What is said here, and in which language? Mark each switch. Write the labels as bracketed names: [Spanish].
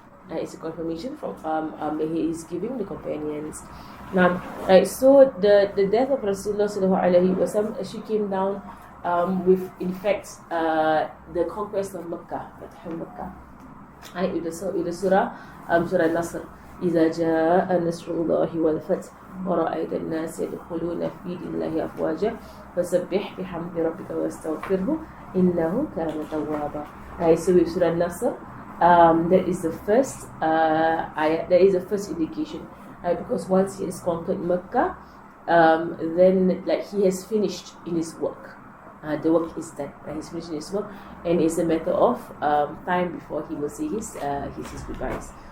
[English] It's a confirmation from that he is giving the companions. Now, right, so the death of Rasulullah Sallallahu Alaihi Wasallam actually came down with, in fact, the conquest of Mecca, Fatih Mecca. Right, with the surah, Surah Nasr. [Arabic] إذا جاء نصر الله والفتح ورأيت الناس يدخلون في دين الله أفواجا فسبح بحمد ربك واستغفره إنه كان توابا. [English] Right, so with Surah Nasr, that is the first ayat, that is the first indication. Right, because once he has conquered Mecca, then like he has finished in his work. The work is done. Right? He's finished in his work, and it's a matter of time before he will say his goodbyes.